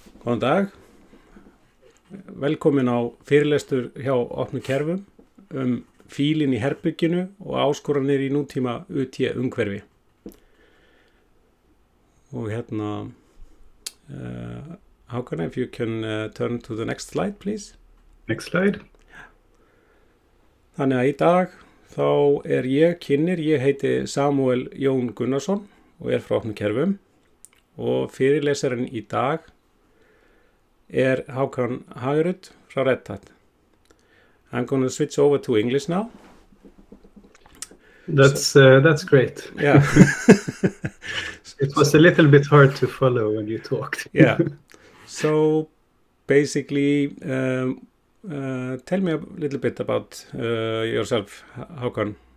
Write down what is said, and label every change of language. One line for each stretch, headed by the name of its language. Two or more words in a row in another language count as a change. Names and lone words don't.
Icelandic: Góðan dag, velkomin á fyrirlestur hjá opnu kerfum Fíllinn í herberginu og áskoranir í nútíma umhverfi. Og Håkan,
English: if you can turn to the next slide, please. Next slide.
Icelandic: Þannig að í dag þá ég heiti Samuel Jón Gunnarsson og frá opnu kerfum og fyrirlesturinn í dag Håkan Hagerud frá Red Hat.
English: I'm going to switch over to English now. That's great. Yeah. It was a little bit hard to follow when you talked. Yeah. So basically, tell me a little bit about yourself, Håkan.